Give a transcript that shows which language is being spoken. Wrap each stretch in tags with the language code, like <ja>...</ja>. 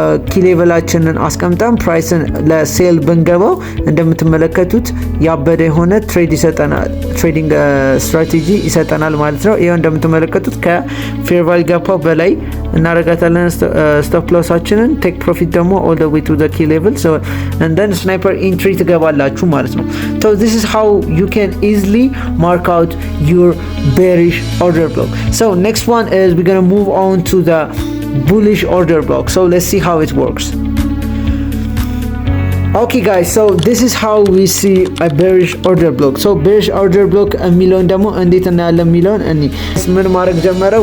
<am>ኪ ሌቨላችንን አስቀምጠን ፕራይስን ለሴል ብንገባው እንደምትመለከቱት ያበደ የሆነ ትሬዲንግ ስትራቴጂ ይሰጠናል ማለት ነው። ይሄው እንደምትመለከቱት ከፌር ቫልዩ ጋፕ በላይ እናረጋታለን ስቶፕ ሎሳችንን። ቴክ ፕሮፊት ደግሞ ኦል ዘ ዌይ ቱ ዘ ኪ ሌቨል። ሶ and then ስናይፐር ኢንትሪ ትገባላችሁ ማለት ነው።</am> <en>So this is how you can easily mark out your bearish order block. So next one is we're going to move on to the bullish order block. So let's see how it works. Okay guys, so this is how we see a bearish order block. So bearish order block</en> <am>የሚለውን ደግሞ እንዴት እናያለን የሚለውን ምን ማድረግ ጀመረ?</am>